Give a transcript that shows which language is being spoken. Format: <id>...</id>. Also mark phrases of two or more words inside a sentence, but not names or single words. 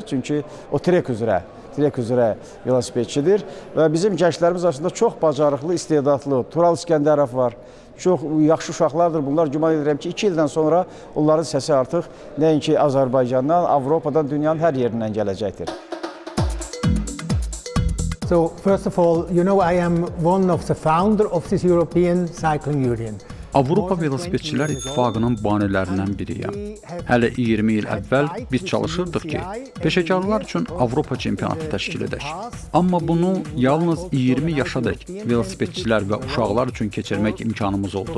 <az>Çünki o trek üzrə velosipedçidir və bizim gənclərimiz arasında çox bacarıqlı, istedadlı Tural İskəndərov var. Çox yaxşı uşaqlardır bunlar. Güman edirəm ki, 2 ildən sonra onların səsi artıq nəinki Azərbaycandan, Avropadan, dünyanın hər yerindən gələcəkdir.</az> <en>So, first of all, you know, I am one of the founder of this European Cycling Union.</en> <az>Avropa Velosipedçilər İttifaqının banilərindən biriyəm. Hələ 20 il əvvəl biz çalışırdıq ki, peşəkarlar üçün Avropa çempionatı təşkil edək. Amma bunu yalnız 20 yaşadək velosipedçilər və uşaqlar üçün keçirmək imkanımız oldu.</az>